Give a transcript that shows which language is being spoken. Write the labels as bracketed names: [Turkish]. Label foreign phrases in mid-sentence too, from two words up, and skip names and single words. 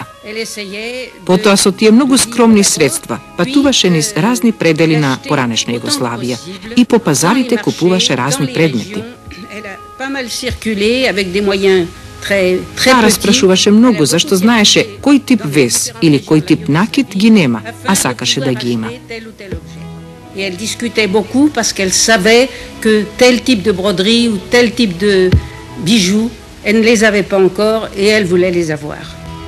[Macedonian] Потоа со тие многу скромни средства патуваше низ разни предели на поранешна Југославија и по пазарите купуваше разни предмети. Таа распрашуваше многу зашто знаеше кој тип вез или кој тип накид ги нема, а сакаше да ги има. [French] Et elle discutait beaucoup parce qu'elle savait que tel type de broderie ou tel type de bijoux, elle ne les avait pas encore et elle voulait les avoir.